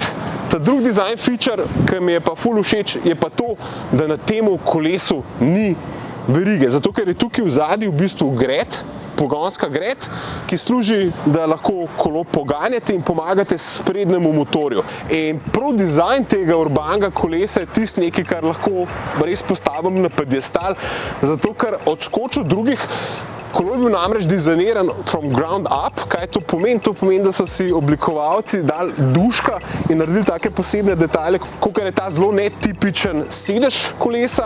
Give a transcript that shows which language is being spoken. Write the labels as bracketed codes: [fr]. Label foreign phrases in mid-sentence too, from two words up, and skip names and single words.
[sl] Ta drugi [en] design feature, [sl] ki mi je pa ful všeč, je pa to, da na temu kolesu ni verige, zato ker je tukaj v zadnji v bistvu gred, pogonska gred, ki služi, da lahko kolo poganjate in pomagate sprednjemu motorju. In prav dizajn tega urbanega kolesa je tisto nekaj, kar lahko res postavim na pediestal, zato ker odskoč od drugih. Kolo je bil namreč dizajniran [en] from ground up. [sl] Kaj to pomeni? To pomeni, da so si oblikovalci dali duška in naredili take posebne detajle, kot je ta zelo netipičen sedež kolesa.